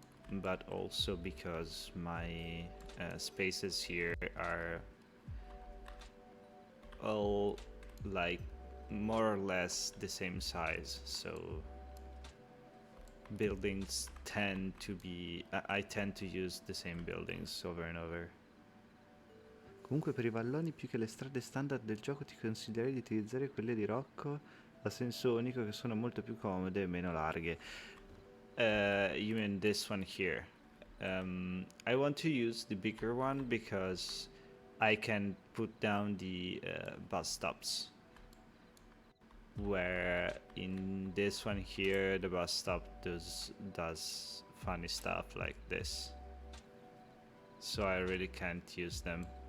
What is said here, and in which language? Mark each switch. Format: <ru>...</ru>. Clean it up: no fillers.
<en>But also because my spaces here are all like more or less the same size, so buildings tend to be I tend to use the same buildings over and over.</en> <it>Comunque per i valloni più che le strade standard del gioco ti consiglierei di utilizzare quelle di Rocco a senso unico, che sono molto più comode e meno larghe.</it> <en>You mean this one here? I want to use the bigger one because I can put down the bus stops, where in this one here the bus stop does funny stuff like this, so I really can't use them.</en>